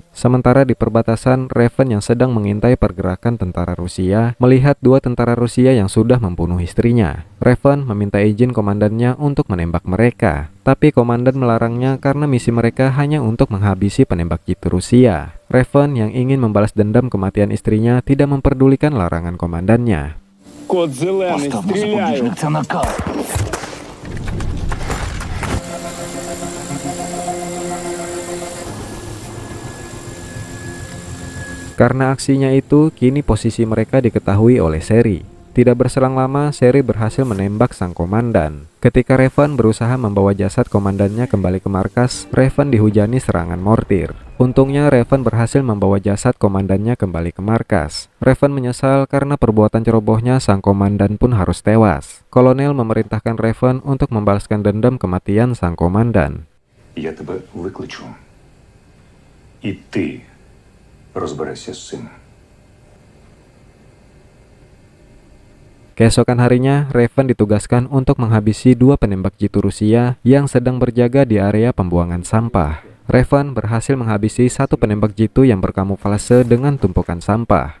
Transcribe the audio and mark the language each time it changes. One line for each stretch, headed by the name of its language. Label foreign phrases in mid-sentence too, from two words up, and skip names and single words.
Indonesian: Sementara di perbatasan, Raven yang sedang mengintai pergerakan tentara Rusia melihat dua tentara Rusia yang sudah membunuh istrinya. Raven meminta izin komandannya untuk menembak mereka. Tapi komandan melarangnya karena misi mereka hanya untuk menghabisi penembak jitu Rusia. Raven yang ingin membalas dendam kematian istrinya tidak memperdulikan larangan komandannya.
Ukrainian: Кот зелений, стріляю. Це наказ.
Indonesian: Karena aksinya itu, kini posisi mereka diketahui oleh Seri. Tidak berselang lama, Seri berhasil menembak sang komandan. Ketika Raven berusaha membawa jasad komandannya kembali ke markas, Raven dihujani serangan mortir. Untungnya Raven berhasil membawa jasad komandannya kembali ke markas. Raven menyesal karena perbuatan cerobohnya sang komandan pun harus tewas. Kolonel memerintahkan Raven untuk membalaskan dendam kematian sang komandan.
Ukrainian: Я тебе викличу. І ти розберешся з цим.
Indonesian: Keesokan harinya, Raven ditugaskan untuk menghabisi dua penembak jitu Rusia yang sedang berjaga di area pembuangan sampah. Raven berhasil menghabisi satu penembak jitu yang berkamuflase dengan tumpukan sampah.